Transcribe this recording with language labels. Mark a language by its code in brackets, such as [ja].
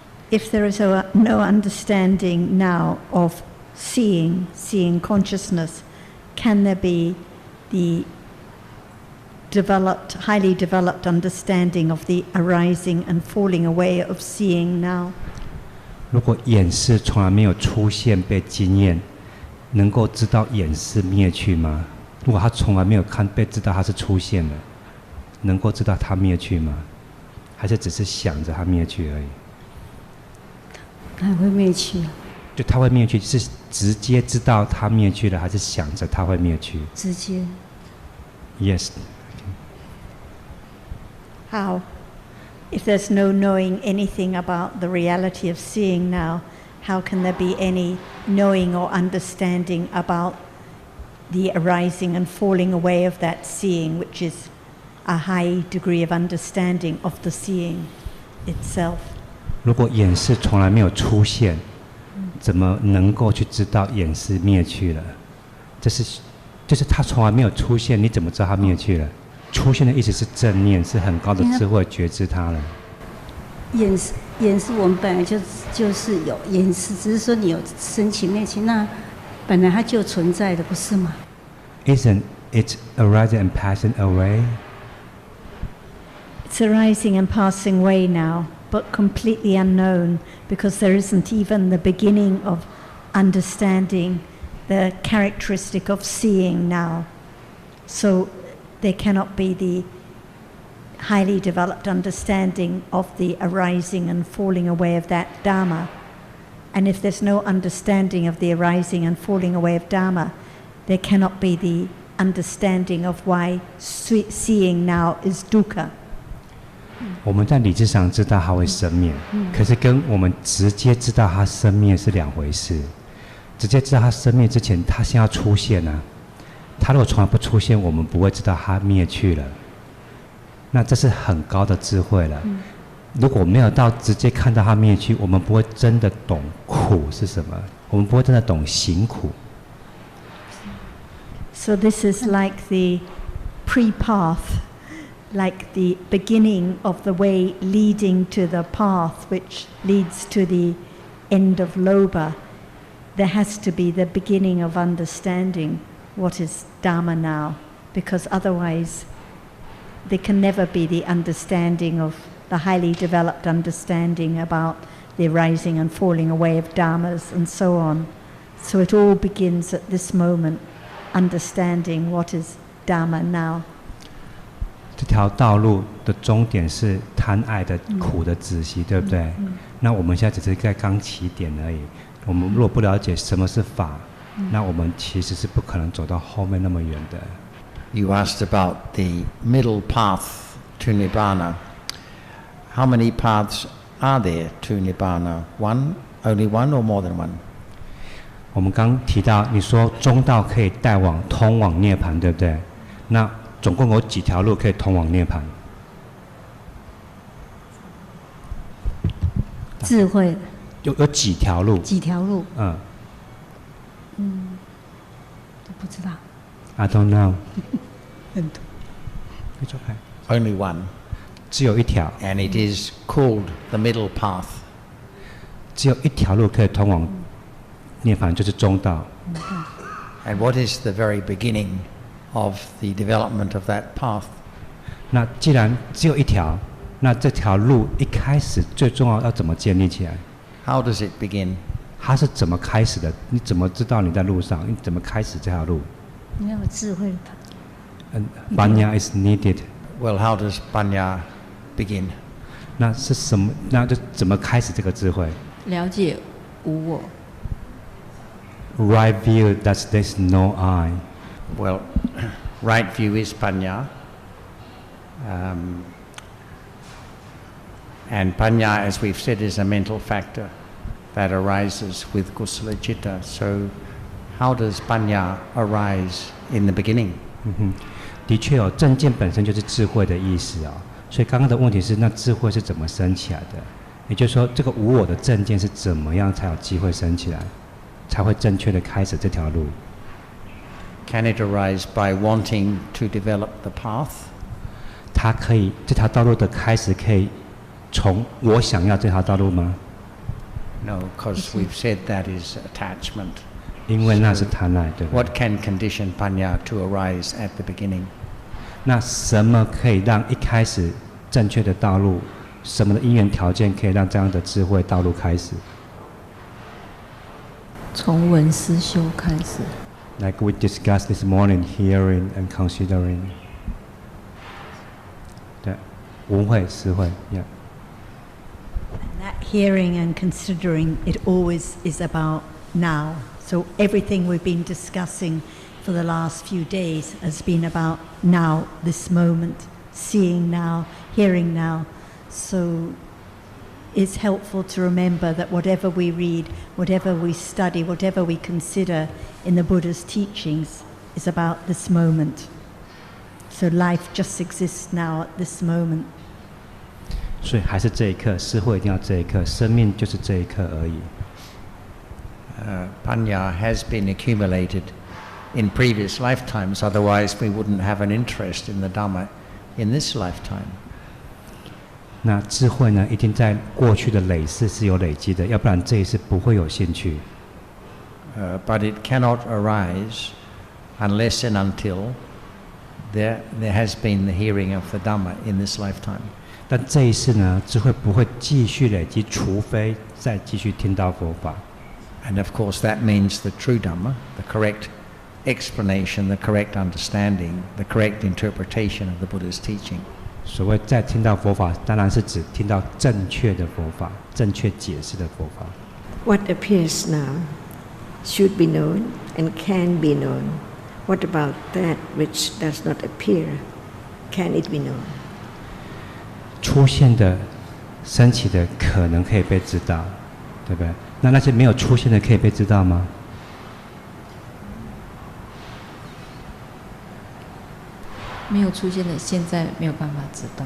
[en] If there is no understanding now of seeing consciousness, can there be the highly developed understanding of the arising and falling away of seeing now? [zh] 如果眼识从来没有出现被经验，能够知道眼识灭去吗？如果他从来没有被知道它是出现了，能够知道它灭去吗？还是只是想着它灭去而已？它会灭去。就它会灭去，是直接知道它灭去了，还是想着它会灭去？直接。 [en] Yes. How? If there's no knowing anything about the reality of seeing now, how can there be any knowing or understanding about the arising and falling away of that seeing, which is a high degree of understanding of the seeing itself? [zh] 如果眼识从来没有出现，怎么能够去知道眼识灭去了？就是它从来没有出现，你怎么知道它灭去了？出现的意思是正念，是很高的智慧觉知它了。眼是我们本来就是有眼识，只是说你有升起灭起，那本来它就存在的，不是吗？ [en] Isn't it arising and passing away? It's arising and passing away now, but completely unknown, because there isn't even the beginning of understanding the characteristic of seeing now. So there cannot be the highly developed understanding of the arising and falling away of that Dharma. And if there's no understanding of the arising and falling away of Dharma, there cannot be the understanding of why seeing now is dukkha. [zh] 我们在理智上知道它会生灭，可是跟我们直接知道它生灭是两回事。直接知道它生灭之前，它先要出现啊。它如果从来不出现，我们不会知道它灭去了。那这是很高的智慧了。如果没有到直接看到它灭去，我们不会真的懂苦是什么，我们不会真的懂行苦。 [en] So this is like the pre-path, like the beginning of the way leading to the path which leads to the end of Lobha. There has to be the beginning of understanding what is Dharma now, because otherwise there can never be the understanding of the highly developed understanding about the rising and falling away of Dharmas and so on. So it all begins at this moment, understanding what is Dharma now. [zh] 这条道路的终点是贪爱的苦的止息，对不对？那我们现在只是在刚起点而已。我们如果不了解什么是法，那我们其实是不可能走到后面那么远的。 [en] You asked about the middle path to Nibbana. How many paths are there to Nibbana? One? Only one or more than one? [zh] 我们刚提到，你说中道可以通往涅槃，对不对？那总共有几条路可以通往涅槃？智慧有几条路？几条路？都不知道。 [en] I don't know. [zh] 很多。 [en] It's okay. Only one. [zh] 只有一条。 [en] And it is called the middle path. [zh] 只有一条路可以通往涅槃，就是中道。 [en] And what is the very beginning of the development of that path? [zh] 那既然只有一条，那这条路一开始最重要要怎么建立起来？ [en] How does it begin? [zh] 它是怎么开始的？你怎么知道你在路上？你怎么开始这条路？你要有智慧。 [en] Panya is needed. Well, how does Panya begin? [zh] 那是什么？那就怎么开始这个智慧？了解无我。 [en] Right view that there's no I. Well, right view is Panya. And Panya, as we've said, is a mental factor that arises with Kusala Citta. So how does Panya arise in the beginning? [zh] 的确哦，正见本身就是智慧的意思啊、哦。所以刚刚的问题是，那智慧是怎么升起来的？也就是说，这个无我的正见是怎么样才有机会升起来，才会正确的开始这条路？ [en] Can it arise by wanting to develop the path? [zh] 它可以，这条道路的开始可以从我想要这条道路吗？ [en] No, because we've said that is attachment. [zh] 因为那是贪爱，对吧 [en] What can condition Panya to arise at the beginning? [zh] 那什么可以让一开始正确的道路，什么的因缘条件可以让这样的智慧道路开始？从闻思修开始。 [en] Like we discussed this morning, hearing and considering. [zh] 对，闻慧、思慧 ，yeah. [en] That hearing and considering, it always is about now. So everything we've been discussing for the last few days has been about now, this moment, seeing now, hearing now. So it's helpful to remember that whatever we read, whatever we study, whatever we consider in the Buddha's teachings is about this moment. So life just exists now at this moment. [zh] 所以还是这一刻，思慧一定要这一刻，生命就是这一刻而已。 [en] Panya has been accumulated in previous lifetimes, otherwise we wouldn't have an interest in the Dhamma in this lifetime. [zh] 那智慧呢，一定在过去的累世是有累积的，要不然这一世不会有兴趣。 [en] But it cannot arise unless and until there has been the hearing of the Dhamma in this lifetime. [zh] 但这一世呢，智慧不会继续累积，除非再继续听到佛法。 [en] And of course that means the true Dhamma, the correct explanation, the correct understanding, the correct interpretation of the Buddha's teaching. [zh] 所谓再听到佛法，当然是指听到正确的佛法，正确解释的佛法。 [en] What appears now should be known and can be known. What about that which does not appear? Can it be known? [zh] 出现的、升起的，可能可以被知道，对不对？那些没有出现的，可以被知道吗？没有出现的，现在没有办法知道。